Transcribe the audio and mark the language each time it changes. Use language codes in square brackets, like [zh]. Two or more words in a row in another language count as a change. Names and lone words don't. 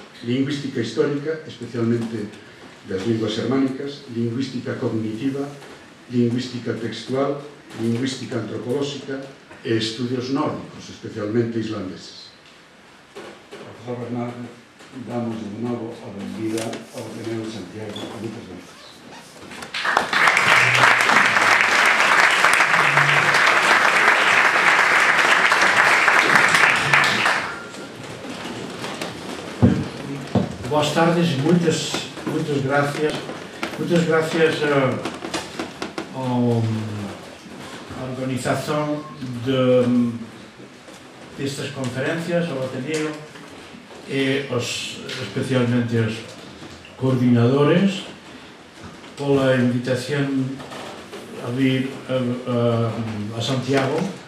[gl] Lingüística histórica, especialmente das linguas germánicas, lingüística cognitiva, lingüística textual, lingüística antropolóxica e estudios nórdicos, especialmente islandeses. Profesor Bernardo, damos de novo a benvida ao Ateneo de Santiago. [es] Muchas gracias. [pt] Boas tardes, muitas gracias. Muitas gracias à organização destas conferências, ao Ateneo, e especialmente aos coordinadores, pela invitação a vir a Santiago.